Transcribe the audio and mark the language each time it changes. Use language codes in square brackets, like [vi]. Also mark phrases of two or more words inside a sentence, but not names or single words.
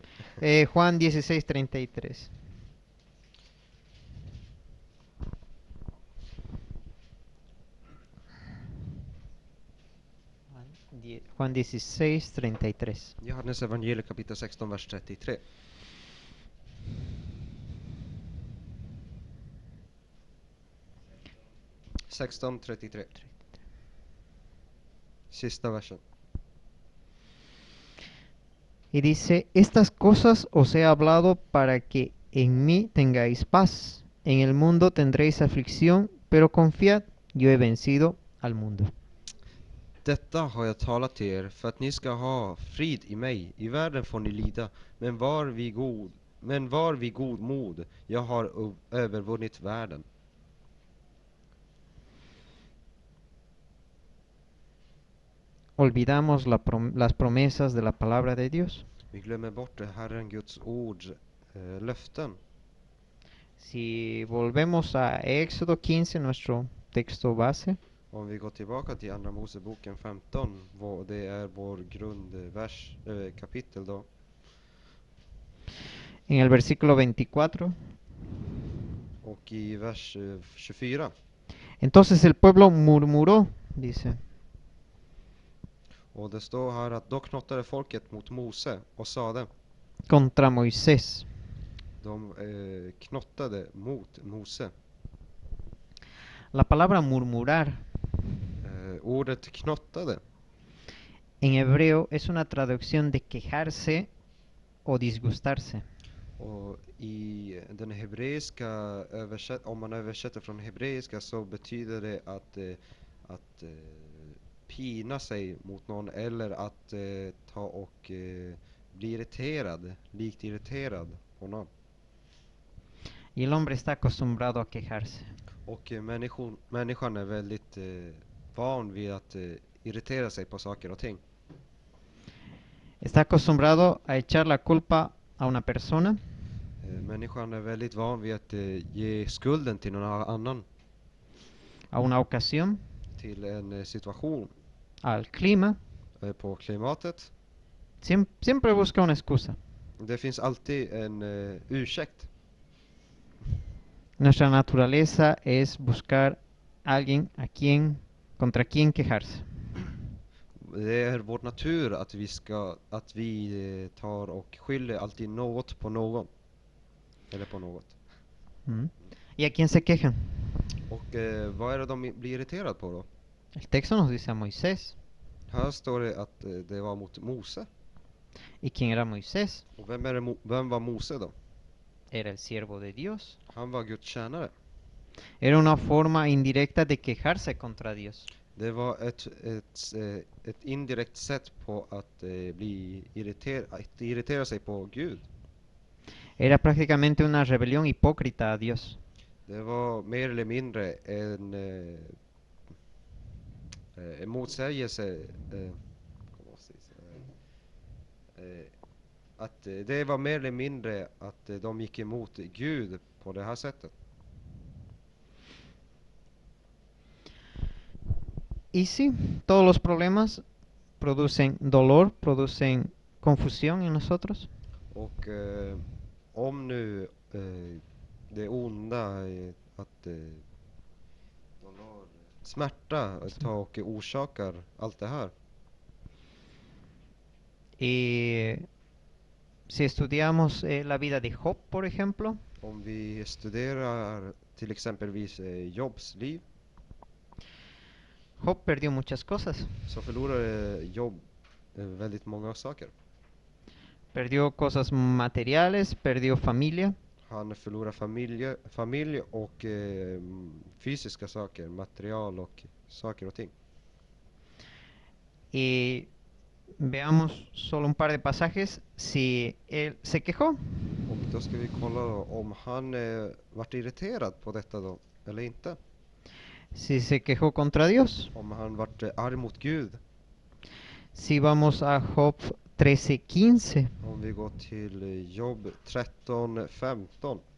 [es] Juan 16:33. Juan 16:33. [sv] Johannes evangeliet kapitel 16 vers 33. 16:33. Sista versen. [es] Y dice, estas cosas os he hablado para que en mí tengáis paz. En el mundo tendréis aflicción, pero confiad, yo he vencido al mundo. [sv] Detta har jag talat till er för att ni ska ha frid i mig. I världen får ni lida, men var vid god mod. Jag har övervunnit världen. [es] Olvidamos las promesas de la palabra de Dios. [sv] Vi glömmer bort Herren Guds ords löften. [es] Si volvemos a Éxodo 15, nuestro texto base, [sv] Om vi går tillbaka till Andra Moseboken 15, det är vår grundvers, kapitel då. [es] en el versículo 24, [sv] Och i vers 24. [es] entonces el pueblo murmuró, dice, [sv] Och det står här att då knottade folket mot Mose och sade. [es] contra Moisés. [sv] De knottade mot Mose. [es] La palabra murmurar [sv] Ordet knottade [es] en hebreo es una traducción de quejarse o disgustarse. [sv] och i den hebreiska om man översätter från hebreiska så betyder det att pina sig mot någon eller att ta och bli irriterad, likt irriterad på någon. [es] Y el hombre está acostumbrado a quejarse. [sv] Och människan är väldigt van vid att irritera sig på saker och ting. [es] Está acostumbrado a echar la culpa a una persona, [sv] Människan är väldigt van vid att ge skulden till någon annan, [es] a una ocasión, [sv] till en situation, [es] al clima. [sv] på klimatet. [es] Siempre busca una excusa. [sv] Det finns alltid en ursäkt. [es] Nuestra naturaleza es buscar alguien contra quien quejarse. [sv] Det är vår natur att vi tar och skyller alltid något på någon. Eller på något. [es] ¿Y a quién se quejan? [sv] Och vad är det de blir irriterade på då? [es] El texto nos dice a Moisés. [sv] Här står det att det var mot Mose. [es] ¿Y quién era Moisés? [sv] Och vem var Mose då? [es] Era el siervo de Dios. [sv] Han var Guds tjänare. [es] Era una forma indirecta de quejarse contra Dios. [sv] Det var ett indirekt sätt på att irritera sig på Gud. [es] Era prácticamente una rebelión hipócrita a Dios. [sv] Det var mer eller mindre en motsägelse. Att det var mer eller mindre att de gick emot Gud på det här sättet. [es] Y sí, todos los problemas producen dolor, producen confusión en nosotros. [sv] Och om nu det onda att smärta och orsakar allt det här. [es] Y si estudiamos la vida de Job, por ejemplo, [sv] Om vi studerar till exempelvis Jobs liv, [es] Job perdió muchas cosas. [sv] så förlorar Job väldigt många saker. [es] Perdió cosas materiales, perdió familia, [sv] Han förlorar familj och fysiska saker, material och saker och ting. [es] y veamos solo un par de pasajes. Si él se quejó, [sv] Och då ska vi kolla då, om han vart irriterad på detta då, eller inte. [es] si se quejó contra Dios. [sv] Om han vart arg mot Gud. [es] Si vamos a Job 13:15, [sv] Om vi går till Jobb 13:15.